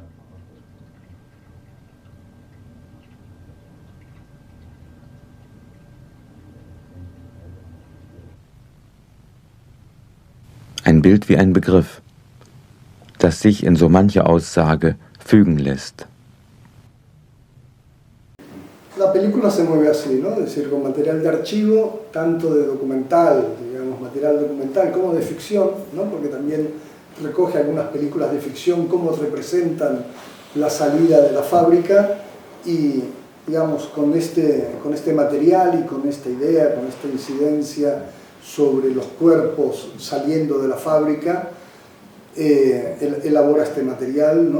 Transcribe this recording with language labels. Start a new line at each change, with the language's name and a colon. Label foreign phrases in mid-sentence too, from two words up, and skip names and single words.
German: Ein Bild wie ein Begriff, das sich in so manche Aussage fügen lässt.
Spanish: La película se mueve así, ¿no? Es decir, con material de archivo, tanto de documental, digamos, material documental, como de ficción, ¿no? Porque también recoge algunas películas de ficción, cómo representan la salida de la fábrica y, digamos, con este material y con esta idea, con esta incidencia sobre los cuerpos saliendo de la fábrica, elabora este material, ¿no?